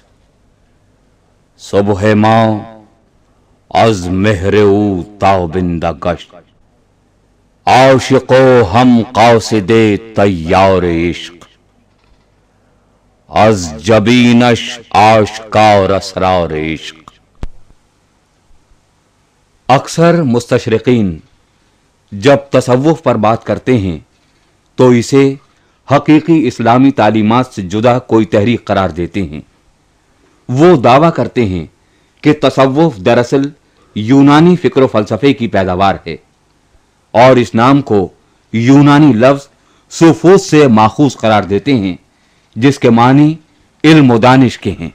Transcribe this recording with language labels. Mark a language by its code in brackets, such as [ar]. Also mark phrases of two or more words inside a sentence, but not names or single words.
[fa] صبح ما از مهر او تابنده گشت، عاشق و هم قاصد تیار عشق، از جبینش آشکار اسرار عشق۔ [ur] اکثر مستشرقین جب تصوف پر بات کرتے ہیں تو اسے حقیقی اسلامی تعلیمات سے جدا کوئی تحریک قرار دیتے ہیں۔ وہ دعویٰ کرتے ہیں کہ تصوف دراصل یونانی فکر و فلسفے کی پیداوار ہے اور اس نام کو یونانی لفظ سوفوس سے ماخوذ قرار دیتے ہیں جس کے معنی علم و دانش کے ہیں۔